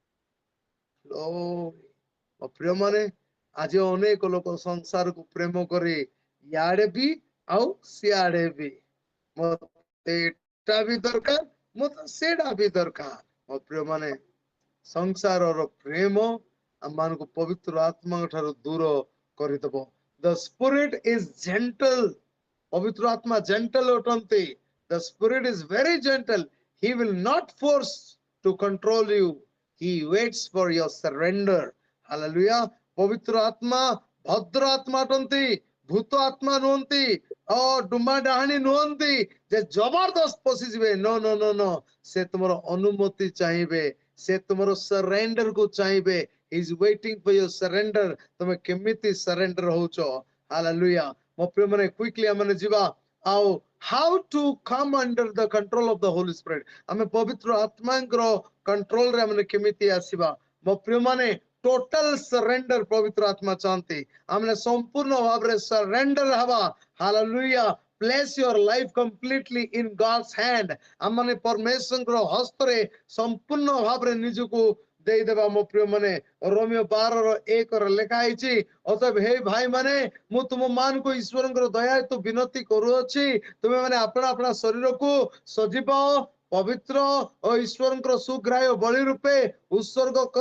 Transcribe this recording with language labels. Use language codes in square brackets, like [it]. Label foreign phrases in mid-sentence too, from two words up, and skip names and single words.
[or] ମୋ ପ୍ରିୟ ମାନେ, ଆଜି ଅନେକ ଲୋକ ସଂସାରକୁ ପ୍ରେମ କରି ଇଆଡେ ବି ଆଉ ସିଆଡେ ବି, ମତେ ଏଟା ବି ଦରକାର, ମତେ ସେଟା ବି ଦରକାର। ମୋ ପ୍ରିୟ ମାନେ, ସଂସାରର ପ୍ରେମ ଆମମାନଙ୍କୁ ପବିତ୍ର ଆତ୍ମାଙ୍କ ଠାରୁ ଦୂର କରିଦବ। [en] The spirit is gentle। [or] ପବିତ୍ର ଆତ୍ମା ଜେଣ୍ଟଲ ଅଟନ୍ତି। [en] The spirit is very gentle। He will not force to control you। He waits for your surrender। Hallelujah। [or] ପବିତ୍ର ଆତ୍ମା ଭଦ୍ର ଆତ୍ମା ଅଟନ୍ତି, ଭୂତ ଆତ୍ମା ନୁହନ୍ତି, ଡୁମା ଡାହାଣୀ ନୁହନ୍ତି ଯେ ଜବରଦସ୍ତ ପଶିଯିବେ। [en] no no no no. [or] ସେ ତୁମର ଅନୁମତି ଚାହିଁବେ, ସେ ତୁମର ସରେଣ୍ଡର କୁ ଚାହିଁବେ। [en] He is waiting for your surrender। [or] ତମେ କେମିତି ସରେଣ୍ଡର ହଉଛ। ହାଲେଲୁୟା। ମୋ ପ୍ରିୟ ମାନେ, କ୍ୱିକଲି ଆମେ ଯିବା ଆଉ [en] how to come under the control of the Holy Spirit। [or] ଆମେ ପବିତ୍ର ଆତ୍ମାଙ୍କର କଣ୍ଟ୍ରୋଲ ରେ ଆମେ କେମିତି ଆସିବା। ମୋ ପ୍ରିୟ ମାନେ, [en] total surrender [or] ପବିତ୍ର ଆତ୍ମା ଚାହାନ୍ତି। ଆମେ ସମ୍ପୂର୍ଣ୍ଣ ଭାବରେ ସରେଣ୍ଡର ହବା। ହାଲେଲୁୟା। [en] Place your life completely in God's hand। [or] ଆମେ ପରମେଶ୍ୱରଙ୍କର ହସ୍ତରେ ସମ୍ପୂର୍ଣ୍ଣ ଭାବରେ ନିଜକୁ ଦେଇଦେବା। ମୋ ପ୍ରିୟ ମାନେ, ରୋମିଓ 12:1 ଲେଖା ହେଇଛି, ଅତଏବ ହେ ଭାଇ ମାନେ, ମୁଁ ତୁମ ମାନଙ୍କୁ ଈଶ୍ୱରଙ୍କର ଦୟା ହେତୁ ବିନତି କରୁଅଛି, ତୁମେ ମାନେ ଆପଣା ଆପଣା ଶରୀରକୁ ସଜୀବ, ପବିତ୍ର ଓ ଈଶ୍ୱରଙ୍କର ସୁଗ୍ରାହ୍ୟ ବଳି ରୂପେ ଉତ୍ସର୍ଗ କର।